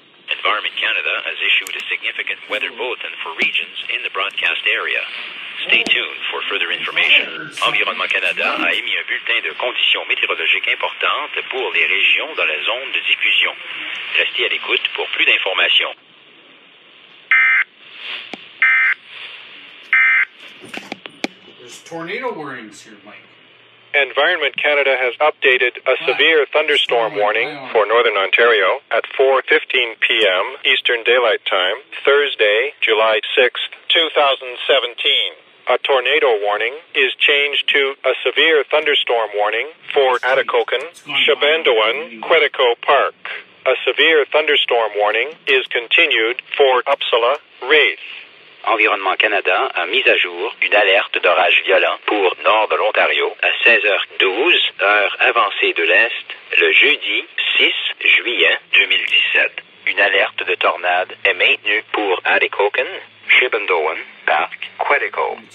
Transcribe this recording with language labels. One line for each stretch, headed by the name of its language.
English: Environment Canada has issued a significant weather bulletin for regions in the broadcast area. Stay tuned for further information.
French: Environnement Canada a émis un bulletin de conditions météorologiques importantes pour les régions dans la zone de diffusion. Restez à l'écoute pour plus d'informations.
English: There's tornado warnings here, Mike. Environment Canada has updated a severe thunderstorm warning for Northern Ontario at 4:15 p.m. Eastern Daylight Time, Thursday, July 6th, 2017. A tornado warning is changed to a severe thunderstorm warning for Atikokan-Shebandowan-Quetico Park. A severe thunderstorm warning is continued for Uppsala, Wraith.
French: Environnement Canada a mis à jour une alerte d'orage violent pour nord de l'Ontario à 16h12, heure avancée de l'Est, le jeudi 6 juillet 2017. Une alerte de tornade est maintenue pour Atikokan-Shebandowan-Quetico.